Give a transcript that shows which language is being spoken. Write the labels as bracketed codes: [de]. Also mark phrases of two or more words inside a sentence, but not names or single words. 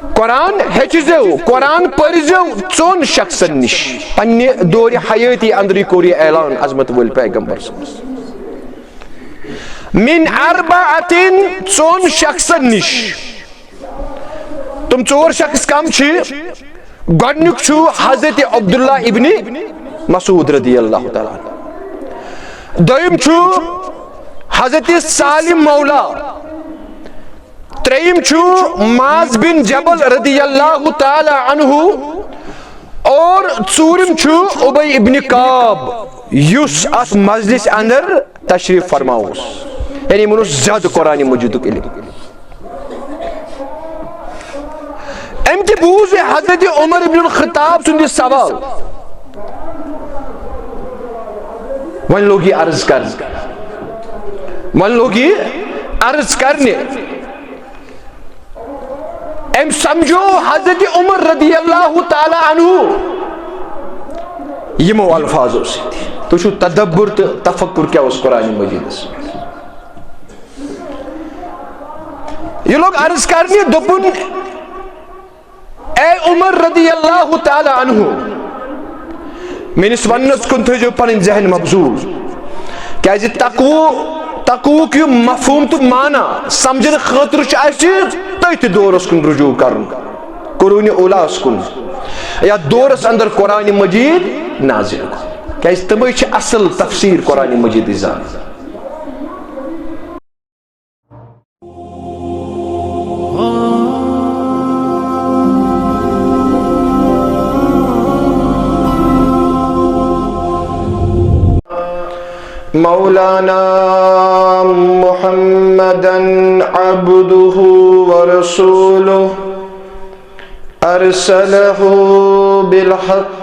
[ks] قرآن ہیچزو قرآن پرزو ژون شخصن نش پنہ دور حیاتی اندری کور یہ اعلان عظمت ول پیغمبر [ar] من اربعۃ [ks] ژون شخصن نش تم ژور شخص کم چھ گۄڈنیُک چھُ حضرت عبداللہ ابن مسعود [ar] رضی اللہ تعالیٰ عنہ [ks] دویم چھُ حضرت سالم مولا تریم چھُ معاذ بن جبل [ar] رضی اللہ تعالی عنہ [ks] اور ژوٗرِم چھُ ابی ابن کعب یُس اتھ مجلس اندر تشریف فرما اوس یعنی یِمن اوس زیادٕ قرآن مجیدُک علم أمۍ تہِ بوٗز حضرت عمر ابن الخطاب سُنٛد یہِ سوال وۄنۍ لوگ یہِ عرض کرنہِ وۄنۍ لوگ یہِ عرض کرنہِ أمۍ سمجھو حضرت عمر [ar] رضی اللہ تعالیٰ عنہ [ks] یِمو الفاظو سۭتۍ تُہۍ چھُو تدبر تہٕ تفکر کیٛاہ اوس قرآن مجیدس یہِ لوگ عرض کرنہِ دوٚپُن اے عمر [ar] رضی اللہ تعالی عنہ [ks] میٲنِس وننس کُن تھٲیزیو پنٕنۍ ذہن مبزوٗل کیازِ تقوُک یہِ مفہوٗم تہٕ معنی سمجھنہٕ خٲطرٕ چھُ اسہِ تٔتھۍ دورس کُن رجوع کرُن قرون اولاہس کُن یتھ دورس اندر قرآن مجید نازل گوٚو کیازِ تِمے چھِ اصل تفسیٖر قرآن مجیدٕچ زانان [ar] مولانا محمدا عبده ورسوله أرسله بالحق